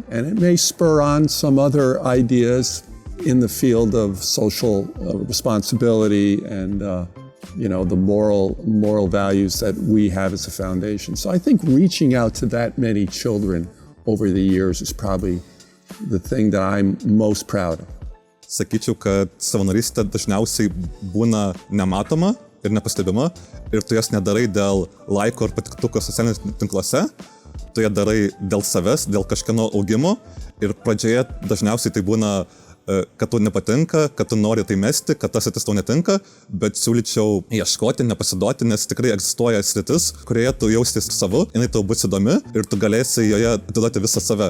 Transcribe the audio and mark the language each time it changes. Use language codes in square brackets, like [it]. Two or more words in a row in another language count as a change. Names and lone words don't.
[en] And it may spur on some other ideas in the field of social responsibility and the moral values that we have as a foundation. So I think reaching out to that many children over the years is probably the thing that I'm most proud of. [lt] Sakyčiau, kad savanorystė dažniausiai būna nematoma ir nepastebima ir tu jas nedarai dėl laiko ar patiktuko socialiniuose tinkluose, tu ją darai dėl savęs, dėl kažkieno augimo ir pradžioje dažniausiai tai būna kad tu nepatinka, kad tu nori tai mesti, kad tas sritis tau netinka, bet siūlyčiau ieškoti, nepasiduoti, nes tikrai egzistuoja sritis, kurioje tu jaustis savu, jinai tau bus įdomi ir tu galėsi joje atiduoti visą save.